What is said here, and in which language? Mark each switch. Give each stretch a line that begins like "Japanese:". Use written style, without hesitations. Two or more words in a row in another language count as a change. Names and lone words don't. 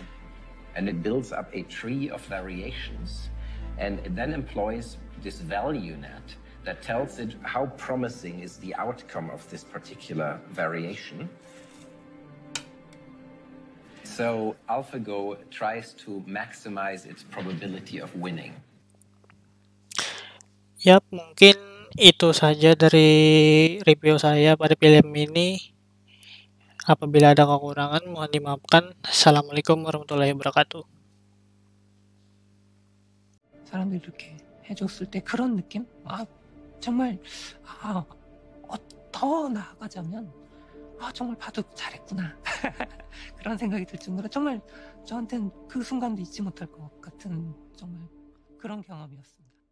English: And it builds up a tree of variations and it then employs this value net that tells it how promising is the outcome of this particular variation. So AlphaGo tries to maximize its probability of winning.
Indonesian: Yap, mungkin itu saja dari review saya pada film ini. Apabila ada kekurangan mohon dimaafkan.
Arabic: السلام عليكم ورحمة الله وبركاته.
Korean: 사람들이 이렇게 해줬을 때 그런 느낌? 정말 더 나아가자면 정말 바둑 잘했구나 그런 생각이 들 정도로 정말 저한테는 그 순간도 잊지 못할 것 같은 정말 그런 경험이었습니다.